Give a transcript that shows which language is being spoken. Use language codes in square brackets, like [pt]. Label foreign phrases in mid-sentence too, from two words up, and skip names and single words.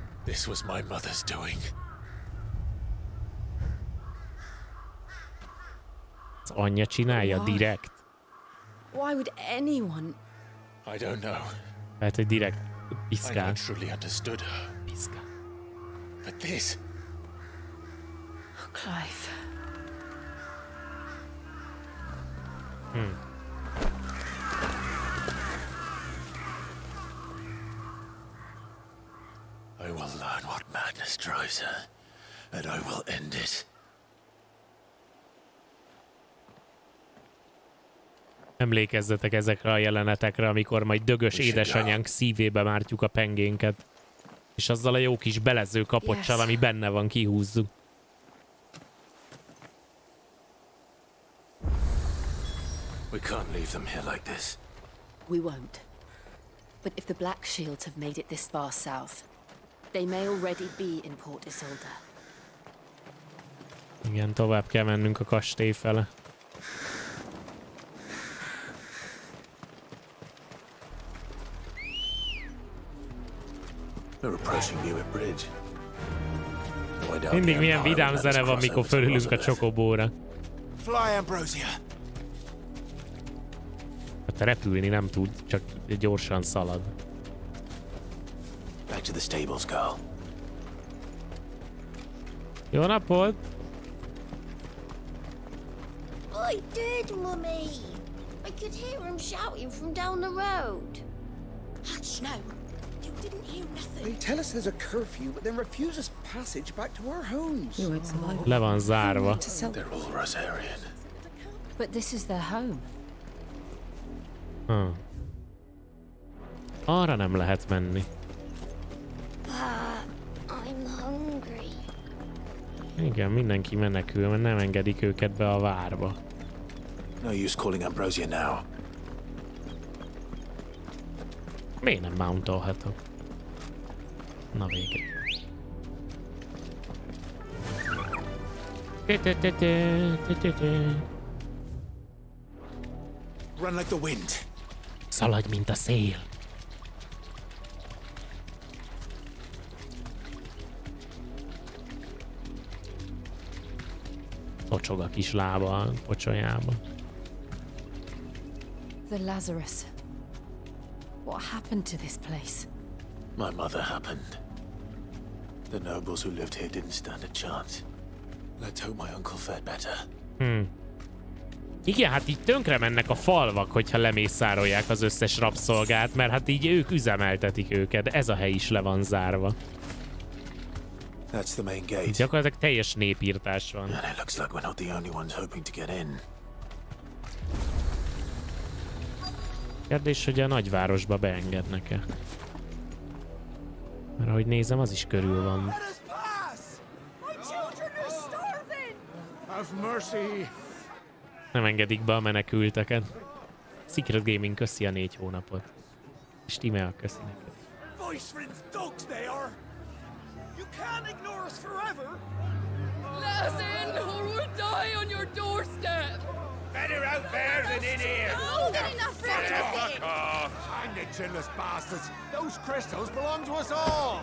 [en] This was my mother's doing. [hu] Az anyja csinálja direkt. [en] Why would anyone? I don't know. [hu] Lehet, hogy direkt piszkál. [en] I never truly understood her. [hu] Piszkál. [en] But this... Oh, Clive. I will learn what madness drives her, and I will end it. [hu] Emlékezzetek ezekre a jelenetekre, amikor majd dögös édesanyánk szívébe mártjuk a pengénket. És azzal a jó kis belező kapocsal, ami benne van, kihúzzuk. [en] We can't leave them here like this. We won't. But if the Black Shields have made it this far south, they may already be in Port Isolde. [hu] Igen, tovább kell mennünk a kastély fele. Mindig milyen vidám zene van, mikor fölülünk a csokobóra. [en] Fly, Ambrosia. [hu] Hát repülni nem tud, csak gyorsan szalad. [en] Back to the stables, girl. [hu] Jó napot! [en] I did, Mummy. I could hear him shouting from down the road. Hush, no. You didn't hear nothing. They tell us there's a curfew, but then refuse us passage back to our homes. [hu] Le van zárva. [en] They're all Rosarian. But this is their home. [hu] Arra nem lehet menni. [en] I'm hungry. [hu] Igen, mindenki menekül, mert nem engedik őket be a várba. [en] No use calling Ambrosia now. [hu] Miért nem mountolhatok? Na vége. [en] Run like the wind. [hu] Szaladj, mint a szél. Tocsog a kis lába a pocsolyába. [en] The Lazarus. What happened to this place? My mother happened. The nobles who lived here didn't stand a chance. Let's hope my uncle fared better. [hu] Igen, hát így tönkre mennek a falvak, hogyha lemészárolják az összes rabszolgát, mert hát így ők üzemeltetik őket. Ez a hely is le van zárva. [en] That's the main gate. [hu] Gyakorlatilag teljes népírtás van. [en] And it looks like we're not the only ones hoping to get in. [hu] Kérdés, hogy a nagyvárosba beengednek-e? Mert ahogy nézem, az is körül van. Nem engedik be a menekülteket. Secret Gaming köszi a 4 hónapot. Stimmel köszi neked. [en] Let us in or we'll die on your doorstep. Better out there than in here. Oh, good enough for Fuck off. Find the chinless bastards. Those crystals belong to us all.